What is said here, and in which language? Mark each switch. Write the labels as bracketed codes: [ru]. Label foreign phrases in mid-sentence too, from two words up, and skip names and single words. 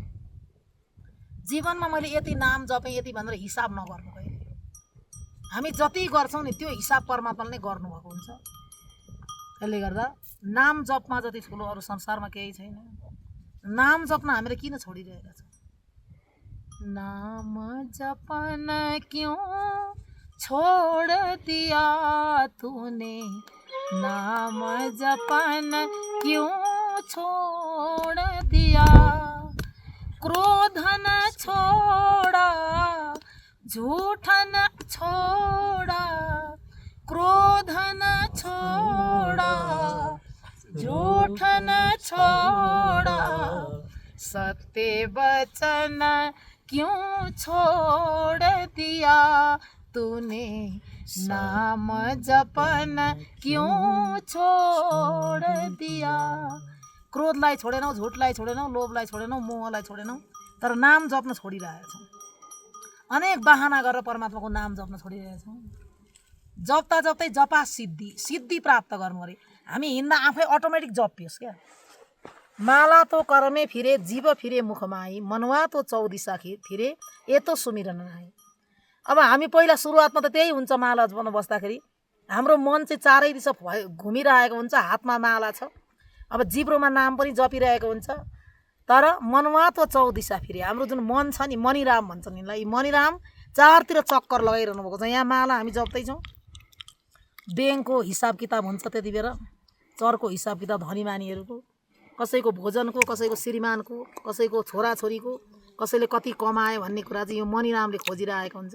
[ne] जीवनमा मैले यति नाम जपेँ यति भनेर हिसाब नगर्नु कहिले। हामी जति गर्छौँ नि त्यो हिसाब परमात्माले नै गर्नुभएको हुन्छ। त्यसले गर्दा नाम जपमा जति ठुलो अरू संसारमा केही छैन। नाम जप्न हामीले किन छोडिरहेका छौँ? [hi] नाम जपन क्यों छोड़ दिया तूने, नाम जपन क्यों छोड़ दिया। क्रोध न छोड़ा, झूठ न छोड़ा, क्रोध न छोड़ा, झूठ न छोड़ा, सत्य वचन क्यों छोड़ दिया तूने, नाम जपन क्यों छोड़ दिया। [ne] क्रोधलाई छोडेनौ, झुटलाई छोडेनौ, लोभलाई छोडेनौ, मोहलाई छोडेनौ, तर नाम जप्न छोडिरहेछौँ। अनेक बहाना गरेर परमात्माको नाम जप्न छोडिरहेछौँ। जप्दा जप्दै जपा सिद्धि प्राप्त गर्नु अरे। हामी हिँड्दा आफै अटोमेटिक जपियोस् क्या। [hi] माला तो करमे फिरे, जीव फिरे मुखमा आई, मनुवा तो चौदिशा फिरे, एतो सुमिरन आई। [ne] अब हामी पहिला सुरुवातमा त त्यही हुन्छ। माला जप्न बस्दाखेरि हाम्रो मन चाहिँ चारै दिशा घुमिरहेको हुन्छ, हातमा माला छ, अब जिब्रोमा नाम पनि जपिरहेको हुन्छ, तर [hi] मनुवा तो चौदिशा फिरे। [ne] हाम्रो जुन मन छ नि, मणिराम भन्छन् यिनलाई, मणिराम चारतिर चक्कर लगाइरहनु भएको छ। यहाँ माला हामी जप्दैछौँ, ब्याङ्कको हिसाब किताब हुन्छ त्यति बेला, चरको हिसाब किताब धनीमानीहरूको, कसैको भोजनको, कसैको श्रीमानको, कसैको छोराछोरीको, कसैले कति कमायो भन्ने कुरा चाहिँ यो मणिरामले खोजिरहेको हुन्छ।